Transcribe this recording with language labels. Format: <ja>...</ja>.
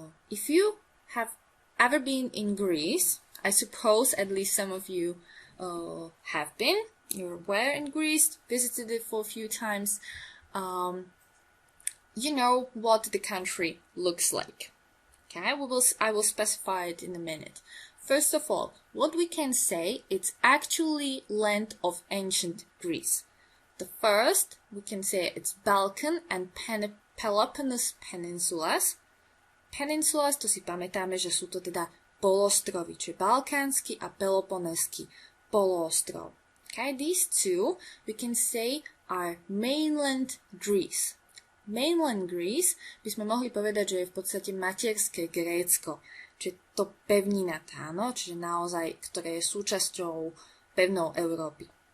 <en>If you have ever been in Greece, I suppose at least some of you have been, you were in Greece, visited it for a few times, you know what the country looks like. Okay, I will specify it in a minute. First of all, what we can say, it's actually land of ancient Greece. The first, we can say it's Balkan and Peloponnese peninsulas.</en> <sk>Peninsulas, to si pamätáme, že sú to teda poloostrovy, čiže balkánsky a peloponeský poloostrov.</sk> <en>Okay, these two, we can say, are mainland Greece.</en> <sk>Mainland Greece by sme mohli povedať, že je v podstate materské Grécko, čiže to pevnina tá, no, čiže naozaj, ktoré je súčasťou pevnou Európy.</sk>